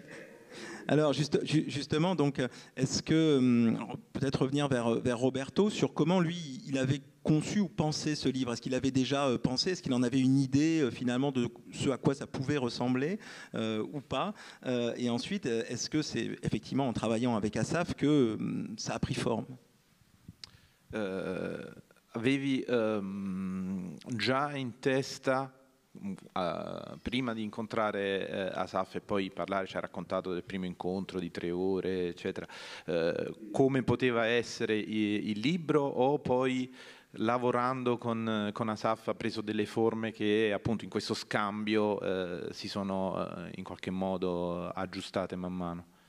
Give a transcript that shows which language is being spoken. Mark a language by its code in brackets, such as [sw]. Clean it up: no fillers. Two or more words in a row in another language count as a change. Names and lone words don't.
[fr] Alors justement, donc, est-ce que peut-être revenir vers Roberto sur comment lui il avait conçu ou pensé ce livre? Est-ce qu'il avait déjà pensé? Est-ce qu'il en avait une idée finalement de ce à quoi ça pouvait ressembler ou pas? Et ensuite, est-ce que c'est effectivement en travaillant avec Asaf que ça a pris forme? [it] Avevi già in testa, prima di incontrare Asaf e poi parlare, ci ha raccontato del primo incontro di 3 ore, eccetera, come poteva essere il libro, o poi lavorando con Asaf ha preso delle forme che appunto in questo scambio si sono in qualche modo aggiustate man mano?